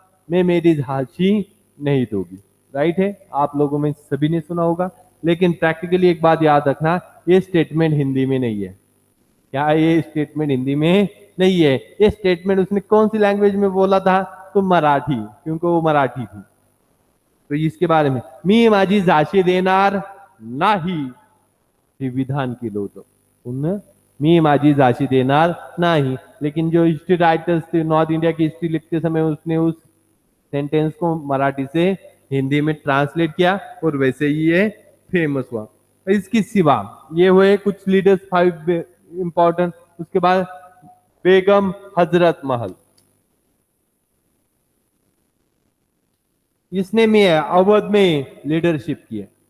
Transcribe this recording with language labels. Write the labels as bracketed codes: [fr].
[hi] मैं मेरी झांसी नहीं दूंगी। राइट है, आप लोगों में सभी ने सुना होगा। लेकिन प्रैक्टिकली एक बात याद रखना, ये स्टेटमेंट हिंदी में नहीं है। क्या ये स्टेटमेंट हिंदी में नहीं है? ये स्टेटमेंट उसने कौन सी लैंग्वेज में बोला था? तो मराठी, क्योंकि वो मराठी थी। [mr] तो इसके बारे में, मी माझी झाशी देणार नाही, हे विधान केलं होतं पुन्हा, मी माझी झाशी देणार नहीं। [hi] लेकिन जो हिस्ट्री राइटर्स थे, नॉर्थ इंडिया की हिस्ट्री लिखते समय, उसने उस सेंटेंस को मराठी से हिंदी में ट्रांसलेट किया और वैसे ही ये फेमस हुआ। इसके सिवा ये हुए कुछ लीडर्स 5 इंपॉर्टेंट। उसके बाद बेगम हजरत महल, इसने में अवध में लीडरशिप की है।